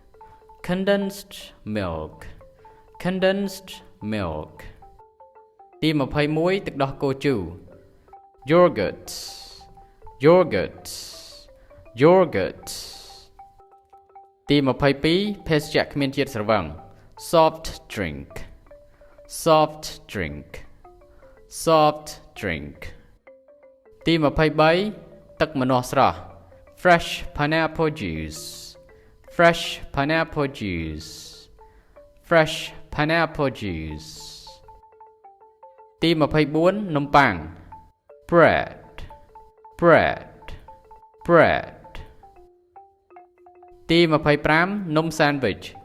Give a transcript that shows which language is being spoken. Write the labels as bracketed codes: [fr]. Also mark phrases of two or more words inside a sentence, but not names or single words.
[km] ទី21ទឹកដោះគោជូរ Yogurt ទី22ភេសជ្ជៈគ្មានជាតិស្រវឹង [en] Soft drink [km] ទី23ទឹកម្នាស់ស្រស់ [en] Fresh pineapple juice [km] ទី24នំប៉័ង Bread ទី25នំ Sandwich